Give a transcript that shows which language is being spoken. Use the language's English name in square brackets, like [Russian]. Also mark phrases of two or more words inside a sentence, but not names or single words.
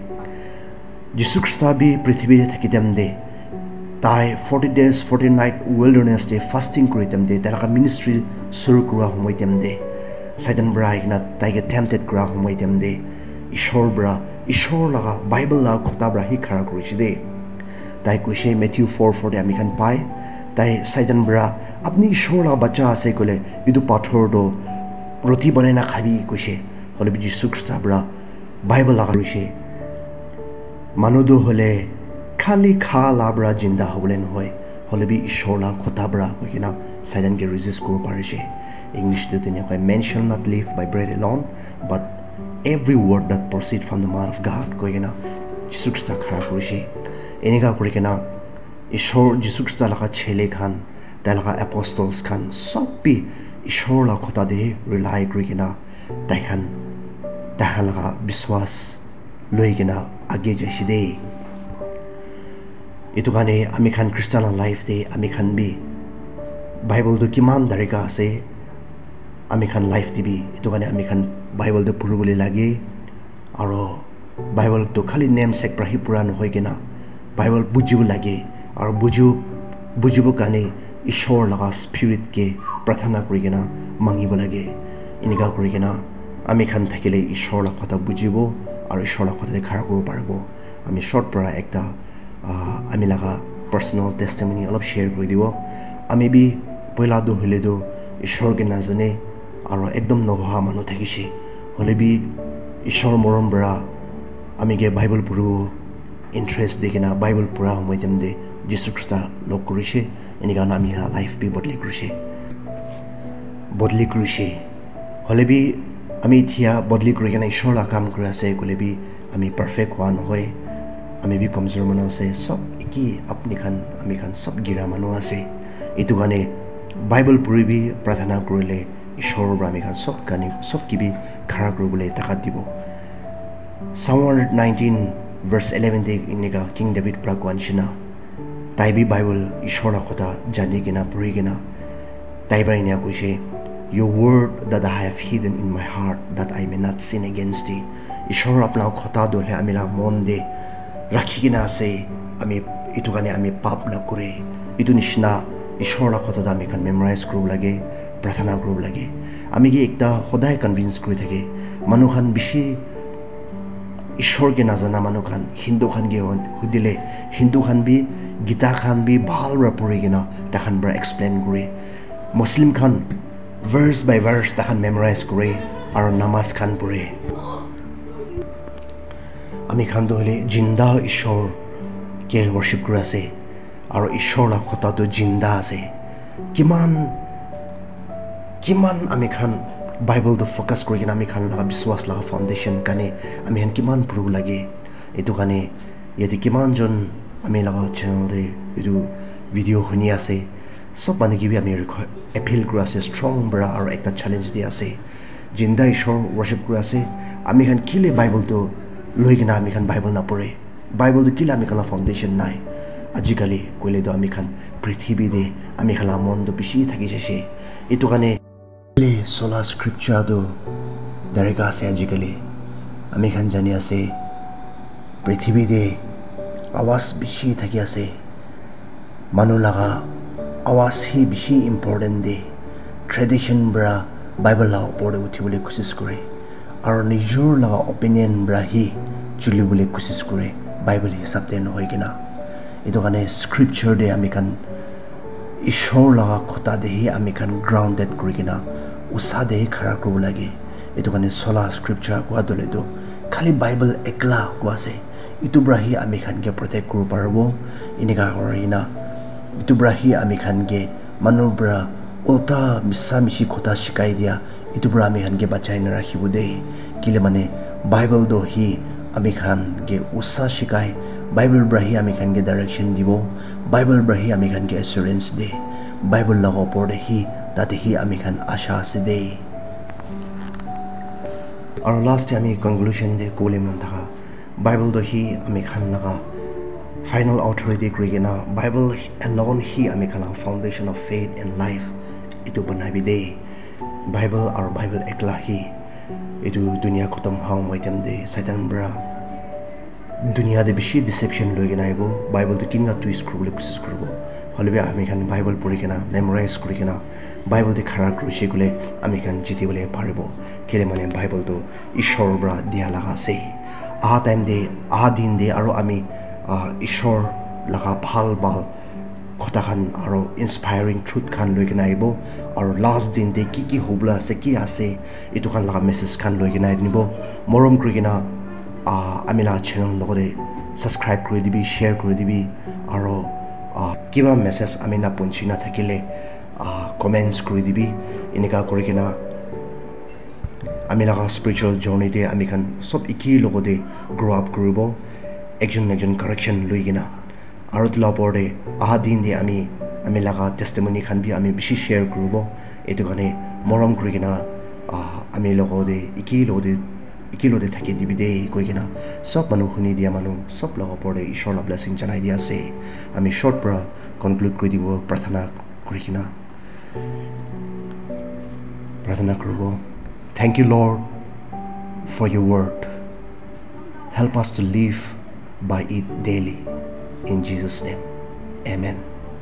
[Naga Pidgin] Jisu Krista bi prithvi thakitem de tai [English] 40 days 40 night wilderness [Naga Pidgin] de fasting kuritem de tara ministry suru kura homoitem de Satan bra igna taiga tempted kura homoitem de ishor bra ishor laga Bible la khota bra hi khara kurishi de tai kuishe Matthew 4:4 de ami khan pai tai Satan bra apni ishor la bacha ase kole idu pathor do roti banai na khabi kuishe hole bi Jisu Krista bra Bible laga kuishe manu do hole khali kha labra jinda hobole noy hole bi ishor la khota bra hoikena Satan ge resist kuro parishe. English to tene koi [English] men shall not live by bread alone but every word that proceed from the mouth of God [Naga Pidgin] koigena Jisu Krista khara kurishi. Enika kurikena Ishor Jisu Christ laga chele khan tailaga apostles khan sob bi Ishor la khota de rely kurigina taikhan tahalaga biswas loigina age jaishide itu kane ami khan [English] Christian life [Naga Pidgin] de ami khan bi Bible do kiman darika ase ami khan life de bi itu kane ami khan Bible do purubole lage aro Bible to khali namesake pra hi pura nohoi kina Bible bujibu lage aro bujibu kane Ishor laga spirit ke prathana kurigina mangibo lage inika kurigina ami khan thakile Ishor la khota bujibo aro Ishor la khota de khara koribo paribo ami short para ekta ami laga [English] personal testimony [Naga Pidgin] alop share kori dibo ami bi poila do hile do Ishor ke nazane aro ekdom noha manu thakise hole bi Ishor morom bra ami ge Bible puru interest dekina Bible pura homoitem de Jesus Christ log korise enika na ami life bi bodli korise hole bi ami thia bodli korikena Ishor la kam kori ase kole bi ami [English] perfect one [Naga Pidgin] hoy ami bi kamjor manu ase sob iki apni khan ami khan sob gira manu ase itu gane Bible puri bi prathana korile Ishor bra ami khan sob kani sob kibi khara koribole takat dibo Psalm 119 verse 11 de inika King David pra kwanchina tai bi Bible Ishor la khota jani kina puri kina tai bra inia koise [English] Your word that I have hidden in my heart that I may not sin against thee. [Naga Pidgin] Ishor apna khota dole amila monde rakhi kina ase ami itu kane ami pap na kore itu nishna Ishor la khota da ami kan memorize kuru lage prathana kuru lage ami gi ekta khodai convince kuri thake manu khan bishi Ishor ke nazana manu khan Hindu khan ge hudile Hindu khan bi Gita khan bi bhal ra puri kina ta khan bra explain kuri Muslim khan [English] verse by verse [Naga Pidgin] tahan memorize kore aro namaz khan pure ami khan do hole jinda Ishor ke worship kura ase aro Ishor la khota to jinda ase kiman ami khan Bible to focus kori kina ami khan laga biswas laga foundation kane ami han kiman puru lage etu kane yete kiman jon ami laga channel de etu video huni ase sob manu ki bi ami appeal kura ase strong bra aro ekta challenge di ase jinda Ishor worship kura ase ami khan kile Bible to loi kina ami khan Bible na pore Bible to kile ami khan foundation nai ajikali koile do ami khan prithibi de ami khan mon do bishi thaki jese etu kane le [Latin] sola scripture [Naga Pidgin] do dareka ase ajikali ami khan jani ase prithibi de awas bishi thaki ase manu laga awas hi bishi important de tradition bra Bible la opor de uthi bole kosis kore aro nijur la opinion bra hi chuli bole kosis kore Bible hisab de no hoigina etu kane scripture de ami kan Ishor la khota de hi ami kan grounded kurigina usa de khara kuru lage etu kane [Latin] sola scripture [Naga Pidgin] kwa dole do khali Bible ekla kwa ase itu bra hi ami kan ke protect kuru parbo inika horina itu bra hi ami khan ge manu bra ulta misamishi khota shikai dia itu bra ami khan ge bachai na rakhibu de kile mane Bible do hi ami khan ge usa shikai Bible bra hi ami khan ge direction dibo Bible bra hi ami khan ge assurance de Bible la opor de hi tate hi ami khan asha ase de aro last ami conclusion de kole man tha Bible do hi ami khan laga [English] final authority [Naga Pidgin] krigena Bible alone hi ami khala [English] foundation of faith and life [Naga Pidgin] itu banabi de Bible or Bible ekla hi itu dunia khatam haw maitem de satan bra dunia de bishi deception loigena aibo Bible to kinga twist kurule kosis kurbo holbe ami khan Bible purikena memorize kurikena Bible de khara krushi gule ami khan jiti bole paribo kele mane Bible to Ishor bra dia laga se a time de a din de aro ami Ishor laga bhal bal khota khan aro inspiring truth khan loi kena aibo aro last din de ki hobla ase ki ase itu khan laga message khan loi kena nibo morom kri kena amila channel logode subscribe kori dibi share kori dibi aro kiba message amina punchina thakile comments kori dibi inika kori kena amila [English] spiritual journey [Naga Pidgin] de amikhan sob iki logode [English] grow up [Naga Pidgin] koribo ekjon correction loi kena আৰু তোলা ওপৰতে অহা দিন দিয়ে আমি লগা টেষ্টিমনি খান বি আমি বেছি শ্বেয়াৰ কৰিব এইটো কাৰণে মৰম কৰি কিনা আমি লগতে একেলগতে থাকি দিবি দেই কৈ কিনা চব মানুহ শুনি দিয়া মানুহ চব লগৰ ওপৰতে ঈশ্বৰৰ ব্লেছিং জনাই দিয়া আছে আমি শ্বৰ্ট পৰা কনক্লুড কৰি দিব প্ৰাৰ্থনা কৰি কিনা প্ৰাৰ্থনা কৰিব [English] Thank you, Lord, for your word. Help us to live by it daily. In Jesus' name, amen.